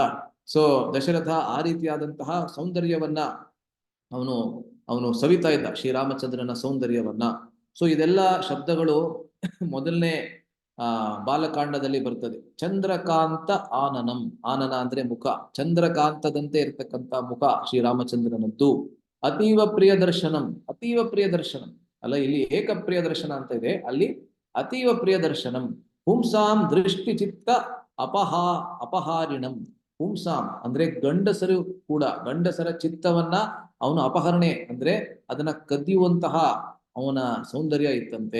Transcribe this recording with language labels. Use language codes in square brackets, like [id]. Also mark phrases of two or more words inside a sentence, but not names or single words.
[kn] ಸೊ ದಶರಥ ಆ ರೀತಿಯಾದಂತಹ ಸೌಂದರ್ಯವನ್ನ ಅವನು ಸವಿತಾ ಇದ್ದ, ಶ್ರೀರಾಮಚಂದ್ರನ ಸೌಂದರ್ಯವನ್ನ. ಸೊ ಇದೆಲ್ಲ ಶಬ್ದಗಳು ಮೊದಲನೇ ಬಾಲಕಾಂಡದಲ್ಲಿ ಬರ್ತದೆ. [sa] ಚಂದ್ರಕಾಂತ ಆನನಂ, [kn] ಆನನ ಅಂದ್ರೆ ಮುಖ, ಚಂದ್ರಕಾಂತದಂತೆ ಇರ್ತಕ್ಕಂಥ ಮುಖ ಶ್ರೀರಾಮಚಂದ್ರನದ್ದು. [sa] ಅತೀವ ಪ್ರಿಯ ದರ್ಶನಂ, ಅತೀವ ಪ್ರಿಯ ದರ್ಶನಂ [kn] ಅಲ್ಲ, ಇಲ್ಲಿ [sa] ಏಕಪ್ರಿಯ ದರ್ಶನ [kn] ಅಂತ ಇದೆ, ಅಲ್ಲಿ [sa] ಅತೀವ ಪ್ರಿಯ ದರ್ಶನಂ. ಪುಂಸಾಂ ದೃಷ್ಟಿ ಚಿತ್ತ ಅಪಹಾರಿಣಂ. [kn] ಪುಂಸಾಂ ಅಂದ್ರೆ ಗಂಡಸರು ಕೂಡ, ಗಂಡಸರ ಚಿತ್ತವನ್ನ ಅವನು ಅಪಹರಣೆ ಅಂದ್ರೆ ಅದನ್ನ ಕದಿಯುವಂತಹ ಅವನ ಸೌಂದರ್ಯ ಇತ್ತಂತೆ.